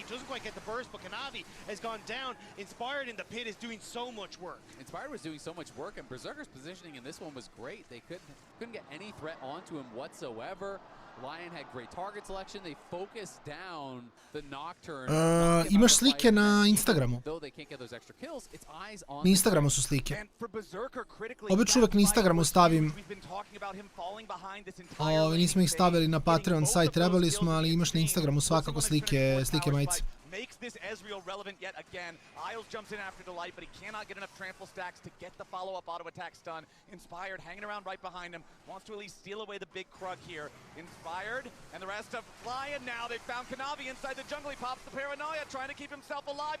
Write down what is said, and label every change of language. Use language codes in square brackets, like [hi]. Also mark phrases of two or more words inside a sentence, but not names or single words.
[en] Doesn't quite get the burst, but Kanavi has gone down. Inspired in the pit is doing so much work. Inspired was doing so much work, and Berserker's positioning in this one was great. They couldn't get any threat onto him whatsoever. LYON had great target selection. They focused down the Nocturne. [sr] Imaš slike na Instagramu. [en] Though they can't get those extra kills, it's eyes on [sr] Na Instagramu su slike. Obično uvek na Instagramu stavim. Nismo ih stavili na Patreon site, trebali smo, ali imaš na Instagramu svakako slike majice. [en] Makes this Ezreal relevant yet again. Isles jumps in after the light, but he cannot get enough trample stacks to get the follow-up auto attack stun. Inspired hanging around right behind him, wants to at least steal away the big Krug here. Inspired and the rest of LYON now. They found Kanavi inside the jungle. He pops the paranoia, trying to keep himself alive.